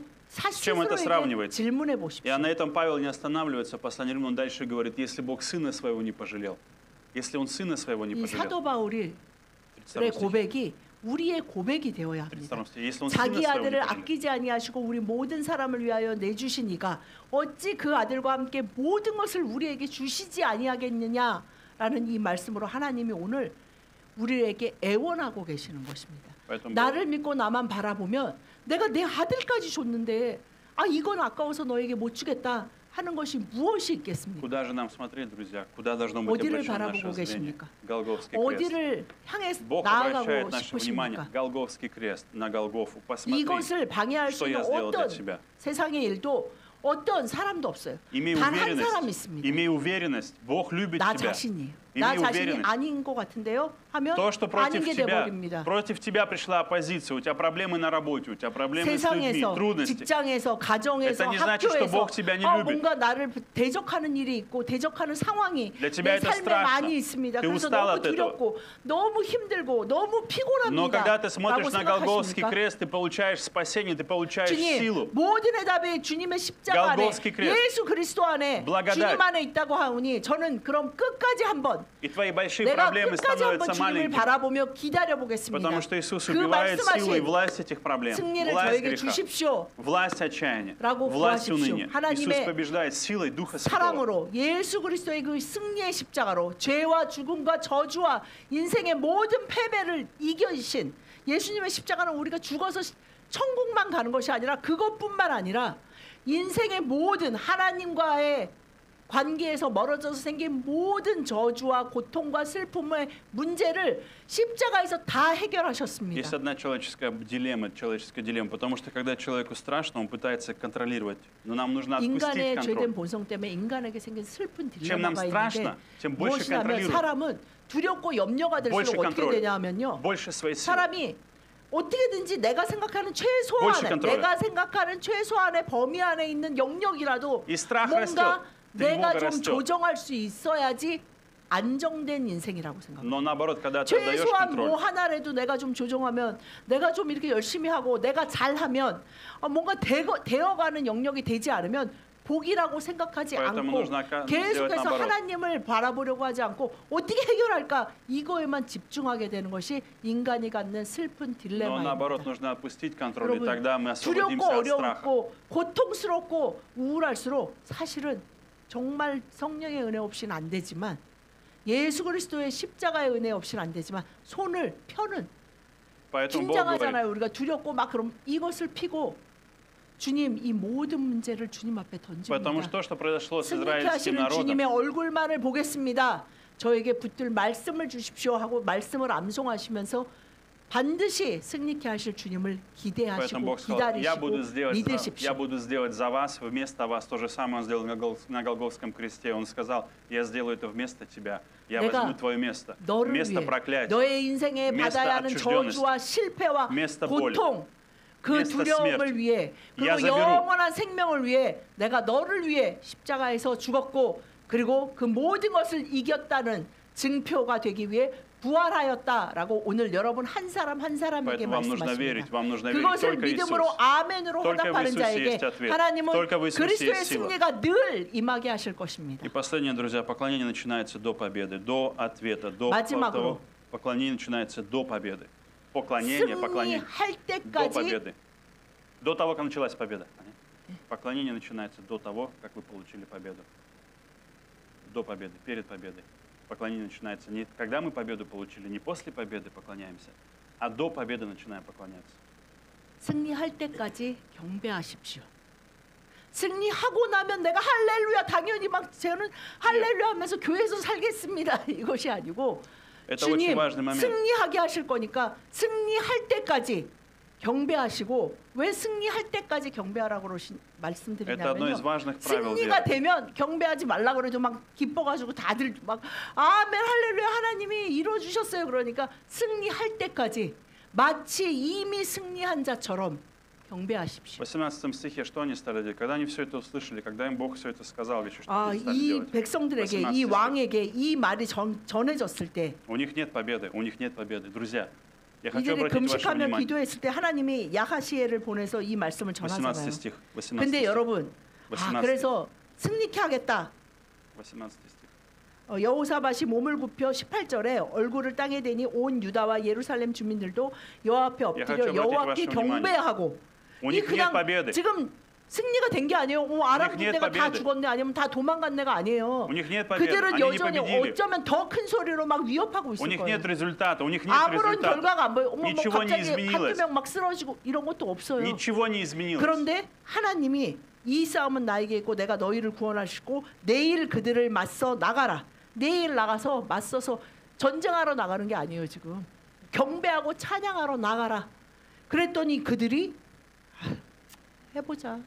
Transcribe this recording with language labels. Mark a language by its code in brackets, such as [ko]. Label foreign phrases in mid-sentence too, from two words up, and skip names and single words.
[ru] чем это [ko] 스스로에게 [ru] сравнивается? [ko] 질문해 [ru] И [ko] 보십시오. [ru] на этом Павел не останавливается, в послании Римлянам он дальше говорит, если Бог Сына Своего не пожалел, если Он Сына Своего не [ko] 이 [ru] пожалел, [ko] 사도 바울의 [ru] 32 стих, [ko] 고백이 우리의 고백이 되어야 합니다. [ru] 32 стих, если Он Сына [ko] 자기 [ru] Своего не [ko] 아들을 [ru] пожалел, [ko] 아끼지 아니하시고 우리 모든 사람을 위하여 내주신 이가 어찌 그 아들과 함께 모든 것을 우리에게 주시지 아니하겠느냐라는 이 말씀으로 하나님이 오늘 우리에게 애원하고 계시는 것입니다. [ru] поэтому [ko] 나를 믿고 나만 바라보면 내가 내 아들까지 줬는데 이건 아까워서 너에게 못 주겠다 하는 것이 무엇이 있겠습니까? [ru] куда же нам смотреть, друзья? Куда должно быть [ko] 어디를 [ru] обращено [ko] 바라보고 [ru] наше зрение? [ko] 계십니까? [ru] Голгофский крест. [ko] 어디를 향해 [ru] Бог обращает [ko] 나아가고 [ru] наше внимание. [ko] 싶으십니까? [ru] Голгофский крест на Голгофу. Посмотри, [ko] 이것을 방해할 수 [ru] что [ko] 있는 [ru] я сделал для [ko] 어떤 [ru] тебя. [ko] 세상의 일도 어떤 사람도 없어요. [ru] Имей [ko] 단 한 사람 [ru] уверенность, [ko] 있습니다. [ru] имей уверенность, Бог любит [ko] 나 [ru] тебя. [ko] 자신이에요. 나 [ru] Имей [ko] 자신이 [ru] уверенность. [ko] 아닌 것 같은데요? 하면 [ru] То, что [ko] 아닌 게 돼버립니다. [ru] против тебя пришла оппозиция, у тебя проблемы на работе, у тебя проблемы с людьми, [ko] 세상에서, [ru] трудности. [ko] 직장에서, 가정에서, [ru] Это не значит, что [ko] 학교에서 [ru] Бог тебя не любит. [ko] 뭔가 나를 대적하는 일이 있고 대적하는 상황이 [ru] Для тебя [ko] 내 [ru] это [ko] 삶에 [ru] страшно. [ko] 많이 있습니다. [ru] Ты [ko] 그래서 [ru] устал [ko] 너무 [ru] от этого. [ko] 두렵고 너무 힘들고 너무 [ru] Но [ko] 피곤합니다. [ru] когда ты смотришь [ko] 라고 [ru] на Голгофский [ko] 생각하십니까? [ru] крест, ты получаешь спасение, ты получаешь [ko] 주님, [ru] силу. [ko] 모든 해답이 주님의 십자가 안에 [ru] Голгофский крест. [ko] 예수 그리스도 안에 [ru] Благодать. [ko] 주님 안에 있다고 하오니 저는 그럼 끝까지 한번 [ru] И твои большие [ko] 내가 [ru] проблемы [ko] 끝까지 한번 [ru] становятся [ko] 주님을 [ru] маленькими. [ko] 바라보며 기다려 보겠습니다. [ru] Потому что Иисус [ko] 그 [ru] убивает силу и [ko] 말씀하신 [ru] власть этих проблем, [ko] 승리를 [ru] власть [ko] 저에게 [ru] греха, [ko] 주십시오. [ru] власть отчаяния, [ko] 라고 [ru] власть [ko] 구하십시오. [ru] уныния. [ko] 하나님의 [ru] Иисус побеждает силой Духа Святого. [ko] 사랑으로 예수 그리스도의 그 승리의 십자가로 죄와 죽음과 저주와 인생의 모든 패배를 이겨신 예수님의 십자가는 우리가 죽어서 천국만 가는 것이 아니라 그것뿐만 아니라 인생의 모든 하나님과의 관계에서 멀어져서 생긴 모든 저주와 고통과 슬픔의 문제를 십자가에서 다 해결하셨습니다. [ru] Есть одна человеческая дилемма, потому что когда человеку страшно, он пытается контролировать. Но нам нужно отпустить [ko] 인간의 [ru] контроль. [ko] 죄된 본성 때문에 인간에게 생긴 슬픈 [ru] Чем нам [ko] 딜레마가 있는데 [ru] страшно, тем больше [ko] 무엇이냐면 [ru] контролируем. [ko] 사람은 두렵고 염려가 [ru] больше [ko] 될수록 어떻게 [ru] контроля, [ko] 되냐면요. [ru] больше своей силы. [ko] 사람이 어떻게든지 내가 생각하는 [ru] больше [ko] 최소한의 [ru] контроля. [ko] 내가 생각하는 최소한의 범위 안에 있는 영역이라도 [ru] И страх [ko] 뭔가 [ru] растет, [ko] 내가 [ru] тревога [ko] 좀 [ru] растет. [ko] 조정할 수 있어야지 안정된 인생이라고 생각합니다. [ru] Но наоборот, когда ты отдаешь [ko] 최소한 [ru] контроль, [ko] 뭐 하나라도 내가 좀 조정하면 내가 좀 이렇게 열심히 하고 내가 잘하면 뭔가 되어가는 영역이 되지 않으면 복이라고 생각하지 [ru] Поэтому [ko] 않고 [ru] нужно сделать [ko] 계속해서 [ru] наоборот. [ko] 하나님을 바라보려고 하지 않고 어떻게 해결할까 이거에만 집중하게 되는 것이 인간이 갖는 슬픈 [ru] но наоборот, [ko] 딜레마입니다. [ru] нужно отпустить контроль, и [ko] 여러분, [ru] тогда мы [ko] 두렵고 [ru] освободимся от страха. [ko] 어렵고 고통스럽고 우울할수록 사실은 정말 성령의 은혜 없이는 안 되지만 예수 그리스도의 십자가의 은혜 없이는 안 되지만 손을 펴는 [ru] Поэтому Бог говорит, [ko] 긴장하잖아요. 우리가 두렵고 막 그럼 이것을 피고 주님 이 모든 문제를 주님 앞에 [ru] потому что [ko] 던집니다. [ru] то, что произошло с [ko] 승리케 [ru] израильским [ko] 하시는 [ru] народом, [ko] 주님의 얼굴만을 보겠습니다. 저에게 붙들 말씀을 주십시오 하고 말씀을 암송하시면서 반드시 승리케 하실 주님을 [ru] поэтому [ko] 기대하시고 [ru] Бог сказал, я [ko] 기다리시고 [ru] буду [ko] 믿으십시오. [ru] сделать за вас, вместо вас. То же самое Он сделал на Голгофском кресте. Он сказал, я сделаю это вместо тебя. Я [ko] 내가 [ru] возьму твое место. [ko] 너를 [ru] Место [ko] 위해 [ru] проклятия. [ko] 너의 인생에 [ru] место [ko] 받아야 하는 [ru] отчужденности, [ko] 저주와 실패와 [ru] место боли, [ko] 고통 그 [ru] место [ko] 두려움을 [ru] смерти. [ko] 위해 [ru] Я [ko] 그리고 [ru] заберу. [ko] 영원한 생명을 위해 내가 너를 위해 십자가에서 죽었고 그리고 그 모든 것을 이겼다는 증표가 되기 위해 부활하였다라고 오늘 여러분 한 사람 한 사람에게 [ru] Поэтому вам нужно верить, [ko] 말씀하십니다. [ru] вам нужно верить [ko] 그것을 [ru] только Иисус. [ko] 믿음으로 아멘으로 [ru] Только в [ko] 화답하는 [ru] Иисусе [ko] 자에게 [ru] есть ответ. [ko] 하나님은 [ru] Только в Иисусе [ko] 그리스도의 [ru] есть сила. [ko] 승리가 늘 임하게 하실 것입니다. [ru] И последнее, друзья, поклонение начинается до победы, до ответа, до [ko] 마지막으로. [ru] того. Поклонение начинается до победы. Поклонение, поклонение [ko] 승리할 [ru] до [ko] 때까지 [ru] победы. До того, как началась победа. Поклонение начинается до того, как вы получили победу. До победы, перед победой. Поклонение начинается не когда мы победу получили, не после победы поклоняемся, а до победы начинаем поклоняться. [ko] 승리할 때까지 경배하십시오. 승리하고 나면 내가 할렐루야 당연히 막 저는 할렐루야 하면서 교회에서 살겠습니다. 이것이 아니고 [ru] Это очень [ko] 주님 [ru] важный момент. [ko] 승리하게 하실 거니까 승리할 때까지 경배하시고 왜 승리할 때까지 경배하라고 [ru] Это одно из [ko] 말씀드리냐면요. [ru] важных правил [ko] 승리가 [ru] веры. [ko] 되면 경배하지 말라 그래도 막 기뻐가지고 다들 막 아멘 할렐루야 하나님이 이루어주셨어요. 그러니까 승리할 때까지 마치 이미 승리한 자처럼 경배하십시오. [ru] В 18 стихе что они стали делать? Когда они все это услышали, когда им Бог все это сказал, еще что они стали [ko] 이 [ru] делать? [ko] 백성들에게 18 이 왕에게 이 말이 전해졌을 때 [ru] У них нет победы, у них нет победы. Друзья, Я хочу [ko] 이들이 [ru] обратить ваше [ko] 금식하며 [ru] внимание. [ko] 기도했을 때 하나님이 야하시엘을 보내서 이 말씀을 [ru] 18 [ko] 전하잖아요. [ru] стих. 18 [ko] 근데 [ru] стих. [ko] 여러분, [ru] 18 [ko] 그래서 승리케 하겠다. [ru] 18 стих. [ko] 여호사밧이 몸을 굽혀 18절에 얼굴을 땅에 대니 온 유다와 예루살렘 주민들도 여호와 앞에 엎드려 [ru] хочу [ko] 여호와께 [ru] обратить ваше [ko] 경배하고 [ru] У [ko] 이 [ru] них нет [ko] 그냥 [ru] победы. [ko] 지금 승리가 된 게 아니에요. 아람 [ru] них нет [ko] 군대가 다 [ru] победы. [ko] 죽었네 아니면 다 도망간 애가 아니에요. [ru] У них нет победы. [ko] 그들은 [ru] Они не [ko] 여전히 [ru] победили. [ko] 어쩌면 더 큰 소리로 막 위협하고 [ru] У [ko] 있을 [ru] них [ko] 거예요. [ru] нет результата. У них нет [ko] 아무런 [ru] результата. [ko] 결과가 안 보여. 뭐 [ru] Ничего не [ko] 갑자기 한두 [ru] изменилось. [ko] 명 막 쓰러지고 이런 것도 없어요. [ru] Ничего не изменилось. [ko] 그런데 하나님이 이 싸움은 나에게 있고 내가 너희를 구원하시고 내일 그들을 맞서 나가라. 내일 나가서 맞서서 전쟁하러 나가는 게 아니에요. 지금 경배하고 찬양하러 나가라. 그랬더니 그들이 해보자.